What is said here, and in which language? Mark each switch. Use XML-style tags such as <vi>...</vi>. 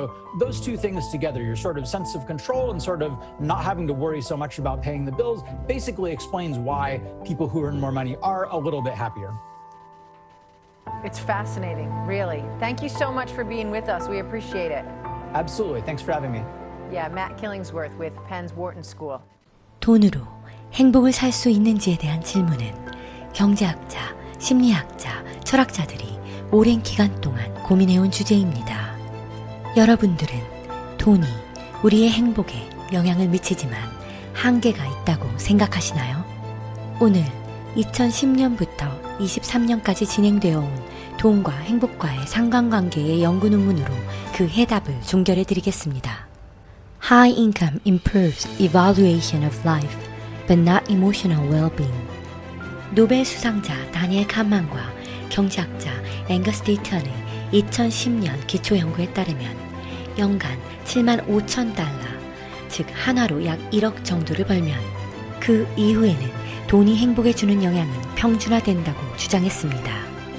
<en>So those two things together, your sort of sense of control and sort of not having to worry so much about paying the bills, basically explains why people who earn more money are a little bit happier. It's fascinating, really. Thank you so much for being with us. We appreciate it. Absolutely. Thanks for having me. Yeah, Matt Killingsworth with Penn's Wharton School.</en> <ko>돈으로 행복을 살 수 있는지에 대한 질문은 경제학자, 심리학자, 철학자들이 오랜 기간 동안 고민해온 주제입니다. 여러분들은 돈이 우리의 행복에 영향을 미치지만 한계가 있다고 생각하시나요? 오늘 2010년부터 23년까지 진행되어 온 돈과 행복과의 상관관계의 연구 논문으로 그 해답을 종결해 드리겠습니다.</ko> <en>High income improves evaluation of life, but not emotional well-being.</en> <ko>노벨 수상자 다니엘 칸만과 경제학자 앵거스 데이턴의 2010년 기초 연구에 따르면 연간 7만 5천 달러, 즉 한화로 약 1억 정도를 벌면 그 이후에는 돈이 행복에 주는 영향은 평준화된다고 주장했습니다.</ko>